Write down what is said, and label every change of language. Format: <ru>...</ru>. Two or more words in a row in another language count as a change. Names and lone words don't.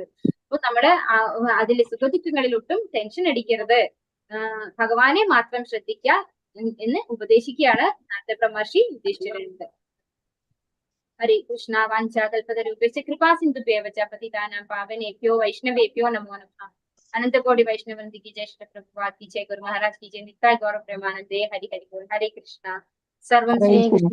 <ml>അപ്പൊ നമ്മള് അതിലെ സുഖദുഃഖങ്ങളിൽ ഒട്ടും ടെൻഷൻ അടിക്കരുത്, ഭഗവാനെ മാത്രം ശ്രദ്ധിക്കുക എന്ന് ഉപദേശിക്കുകയാണ് നാരദ ബ്രഹ്മർഷി യുധിഷ്ഠിരനുണ്ട്. ഹരേ കൃഷ്ണ.</ml> <sa>വാഞ്ചാകൽപതരൂപേണ കൃപാ സിന്ധുഭ്യവ ച പതിതാനാം പാവനേഭ്യോ വൈഷ്ണവേഭ്യോ നമോ നമഃ. അനന്തകോടി വൈഷ്ണവന്തി</sa> <hi>की जय, श्री प्रभुपाद की जय, गुरु महाराज की जय, नित्य गौरव प्रेमानंदे. हरि हरि बोल. हरे कृष्णा. सर्वं श्री</hi>